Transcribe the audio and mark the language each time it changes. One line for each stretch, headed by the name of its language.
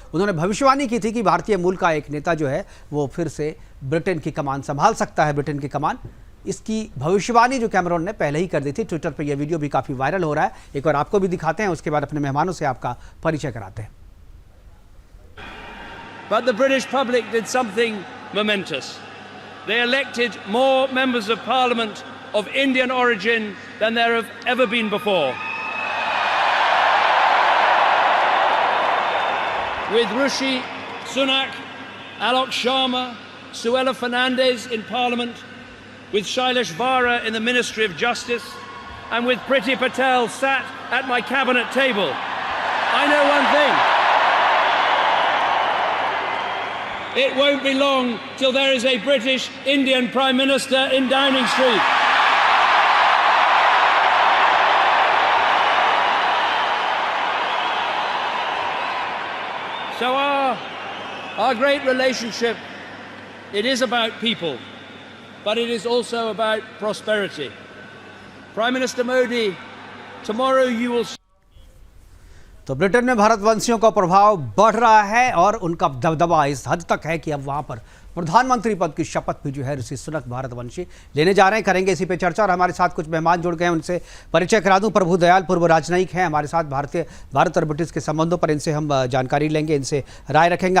Hindi: उन्होंने भविष्यवाणी की थी कि भारतीय मूल का एक नेता जो है वो फिर से ब्रिटेन की कमान संभाल सकता है, ब्रिटेन की कमान। इसकी भविष्यवाणी जो कैमरॉन ने पहले ही कर दी थी। ट्विटर पर यह वीडियो भी काफ़ी वायरल हो रहा है। एक बार आपको भी दिखाते हैं, उसके बाद अपने मेहमानों से आपका परिचय कराते हैं।
English: But the British public did something momentous. They elected more members of parliament of Indian origin than there have ever been before. With Rishi Sunak, Alok Sharma, Suella Fernandez in Parliament, with Shailesh Vara in the Ministry of Justice, and with Priti Patel sat at my cabinet table, I know one thing. It won't be long till there is a British Indian Prime Minister in Downing Street. So our great relationship, it is about people, but it is also about prosperity. Prime Minister Modi, tomorrow you will
Hindi: तो Britain में भारतवंशियों का प्रभाव बढ़ रहा है और उनका दबदबा इस हद तक है कि अब वहां पर प्रधानमंत्री पद की शपथ भी जो है ऋषि सुनक भारतवंशी लेने जा रहे हैं। करेंगे इसी पे चर्चा और हमारे साथ कुछ मेहमान जुड़ गए हैं, उनसे परिचय करा दूं। प्रभु दयाल पूर्व राजनयिक हैं हमारे साथ। भारत और ब्रिटिश के संबंधों पर इनसे हम जानकारी लेंगे, इनसे राय रखेंगे।